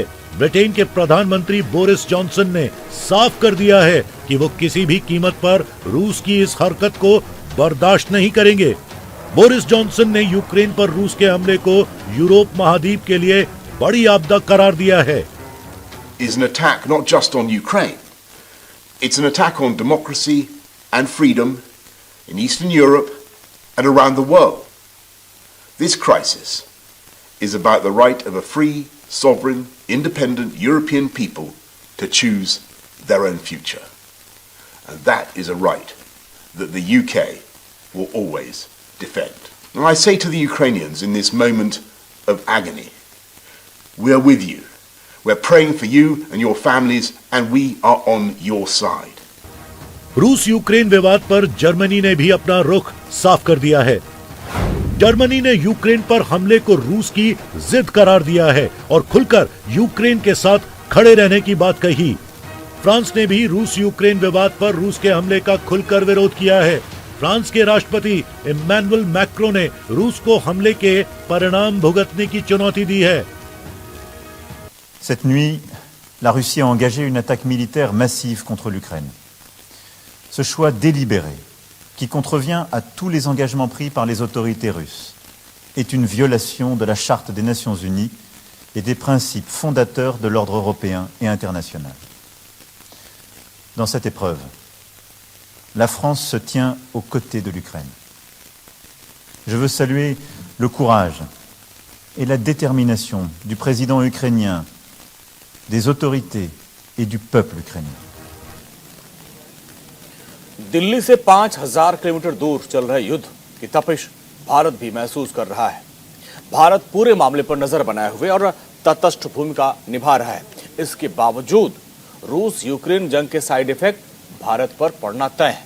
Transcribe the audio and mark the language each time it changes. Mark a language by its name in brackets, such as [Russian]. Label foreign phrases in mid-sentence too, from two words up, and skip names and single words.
[Hindi] ब्रिटेन के प्रधानमंत्री बोरिस जॉनसन ने साफ कर दिया है कि वो किसी भी कीमत पर रूस की इस हरकत को बर्दाश्त नहीं करेंगे। बोरिस जॉनसन ने यूक्रेन पर रूस के हमले को यूरोप महाद्वीप के लिए बड़ी आपदा करार दिया है। [English] Is an attack not just on Ukraine, it's an attack on democracy and freedom in Eastern Europe and around the world. This crisis is about the right of a free, sovereign, independent European people to choose their own future. And that is a right that the UK will always defend. And I say to the Ukrainians in this moment of agony, we are with you. We're praying for you and your families, and we are on your side. [Hindi] रूस यूक्रेन विवाद पर जर्मनी ने भी अपना रुख साफ कर दिया है। जर्मनी ने यूक्रेन पर हमले को रूस की जिद करार दिया है और खुलकर यूक्रेन के साथ खड़े रहने की बात कही। फ्रांस ने भी रूस यूक्रेन विवाद पर रूस के हमले का खुलकर विरोध किया है। फ्रांस के राष्ट्रपति इमैनुअल मैक्रों ने रूस को हमले के परिणाम भुगतने की चुनौती दी है। [French] Cette nuit, la Russie a engagé une attaque militaire massive contre l'Ukraine. Ce choix délibéré, qui contrevient à tous les engagements pris par les autorités russes, est une violation de la Charte des Nations Unies et des principes fondateurs de l'ordre européen et international. Dans cette épreuve, la France se tient aux côtés de l'Ukraine. Je veux saluer le courage et la détermination du président ukrainien, des autorités et du peuple ukrainien. [Hindi] दिल्ली से 5000 किलोमीटर दूर चल रहे युद्ध की तपिश भारत भी महसूस कर रहा है। भारत पूरे मामले पर नजर बनाए हुए और तटस्थ भूमिका निभा रहा है। इसके बावजूद रूस यूक्रेन जंग के [English] side effect [Hindi] भारत पर पड़ना तय है।